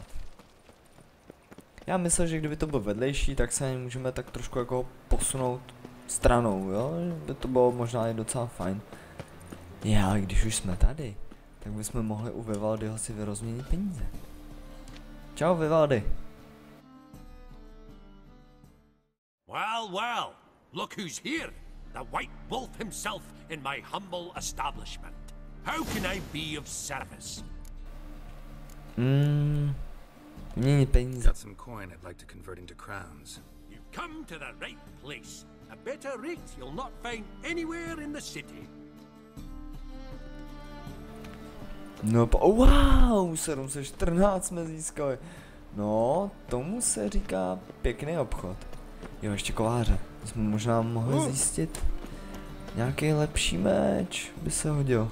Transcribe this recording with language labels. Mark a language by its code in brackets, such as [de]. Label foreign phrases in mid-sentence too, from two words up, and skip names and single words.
[cs] Já myslel, že kdyby to byl vedlejší, tak se můžeme tak trošku jako posunout stranou, jo? By to bylo možná i docela fajn. Ale když už jsme tady, tak bychom mohli u Vivaldiho si vyrozměnit peníze. Čau, Vivaldi. [en] Well, well, look who's here. The White Wolf himself in my humble establishment. How can I be of service? [cs] Měnit peníze. [en] Got some coin I'd like to convert into crowns. You've come to the right place. A better rate you'll not find anywhere in the city. [cs] No, wow, 714 jsme získali. No, tomu se říká pěkný obchod. Jo, ještě kováře. Jsme možná mohli zjistit. Nějaký lepší meč by se hodil.